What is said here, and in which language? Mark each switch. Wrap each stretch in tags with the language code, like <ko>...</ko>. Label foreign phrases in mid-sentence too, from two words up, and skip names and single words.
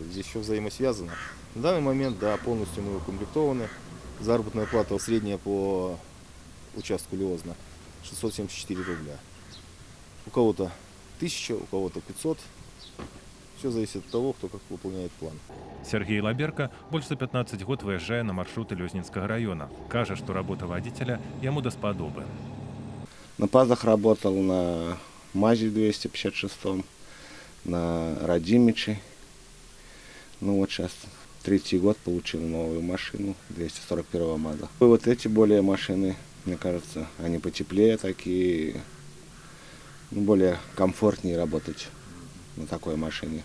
<ru>Здесь все взаимосвязано. На данный момент, да, полностью мы укомплектованы. Заработная плата средняя по участку Лёзна 674 рубля. У кого-то 1000, у кого-то 500. Все зависит от того, кто как выполняет план.</ru> <be>Сергей Лаберка больш за 15 год выязджае на маршруты Лёзнінскага района. Кажа, што работа вадзіцеля яму даспадобы.</be> <ru>На ПАЗах работал, на МАЗе 256, на Радимиче. Ну вот сейчас третий год получил новую машину, 241 МАЗа. И вот эти более машины, мне кажется, они потеплее такие, более комфортнее работать на такой машине.</ru>